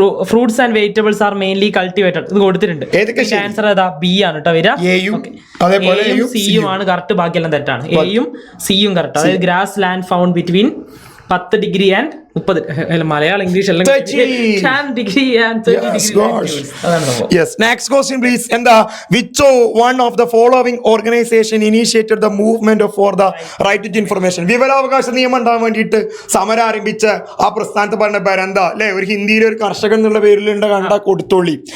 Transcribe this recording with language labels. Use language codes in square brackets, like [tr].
[en] fruits and vegetables are mainly cultivated [ml] ഇത് കൊടുത്തിട്ടുണ്ട്. Answer ഏതാ? B ആണ് കേട്ടോ വരിക. Aയും Cയും ആണ് കറക്റ്റ്, ബാക്കിയെല്ലാം തെറ്റാണ്. Aയും Cയും കറക്റ്റ്. [en] അതായത് grassland found between 10 degree and 30 [ml] Malayalam English എല്ലാം [en] 10 degree and 30 degree. Yes, next question please. എന്താ? which one of the following organization initiated the movement for the right to information? [ml] വിവരാവകാശ നിയമം ഉണ്ടാകാൻ വേണ്ടിയിട്ട് സമരം ആരംഭിച്ച ആ പ്രസ്ഥാനത്ത് പറഞ്ഞ പേരെന്താ അല്ലെ? ഒരു ഹിന്ദിയിൽ ഒരു കർഷകൻ എന്നുള്ള പേരിലുണ്ട്, കണ്ടാ കൊടുത്തോളി.